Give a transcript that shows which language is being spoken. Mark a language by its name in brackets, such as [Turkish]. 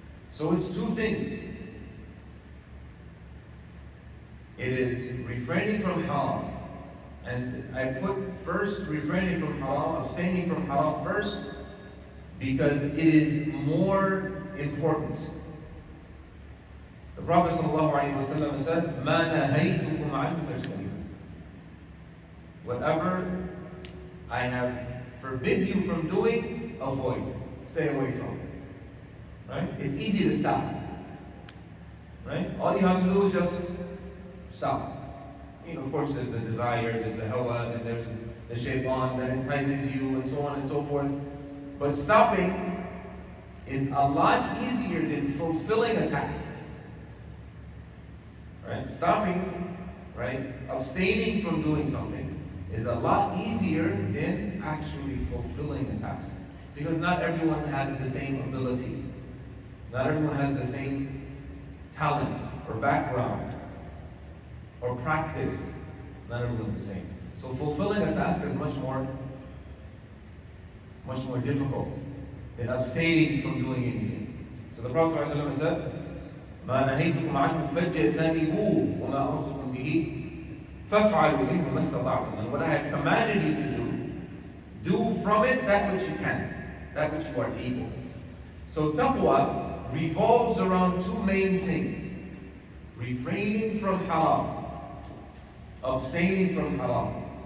[English] So it's two things. It is refraining from haram. And I put first refraining from haram, abstaining from haram first, because it is more important. The Prophet ﷺ said, [Arabic] مَا نَهَيْتُكُمْ عَنْهُ فَاجْتَنِبُوهُ. [English] Whatever I have forbid you from doing, avoid. Stay away from. Right? It's easy to stop. Right? All you have to do is just stop. Of course, there's the desire, there's the hawa, and there's the shaitan that entices you, and so on and so forth. But stopping is a lot easier than fulfilling a task. Right? Stopping, right? Abstaining from doing something is a lot easier than actually fulfilling a task. Because not everyone has the same ability. Not everyone has the same talent or background or practice. Not everyone's the same. So fulfilling a task is much more difficult than abstaining from doing anything. So the Prophet ﷺ said, [Arabic] ما نهيتكم عنه فاجتنبوه وما أمرتكم به فافعلوا منه ما استطعتم. [English] And what I have commanded you to do from it that which you can, that which you are able. So taqwa revolves around two main things: refraining from haram, abstaining from haram.